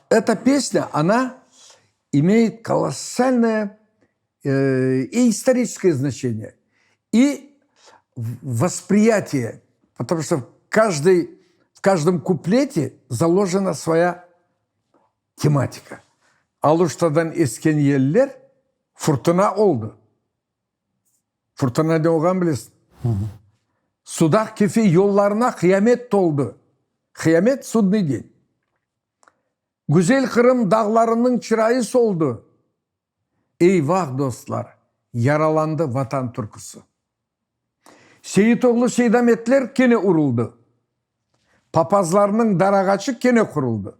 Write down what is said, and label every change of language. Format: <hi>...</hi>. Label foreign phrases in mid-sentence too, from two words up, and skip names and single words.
<ru>Эта песня, она имеет колоссальное и историческое значение, и восприятие, потому что в каждом куплете заложена своя тематика.</ru> <crh>Алуштадан esken yerler fırtına oldu. Fırtına ne olgan bilirsin. Sudak kefi yollarına kıyamet doldu.</crh> <ru>Kıyamet судный день.</ru> <crh>Güzel Kırım dağlarının çırayı soldu. Eyvah dostlar, yaralandı vatan türküsü. Seyitoğlu Seydametler kene uruldu. Papazlarının daragaçı kene kuruldu.</crh>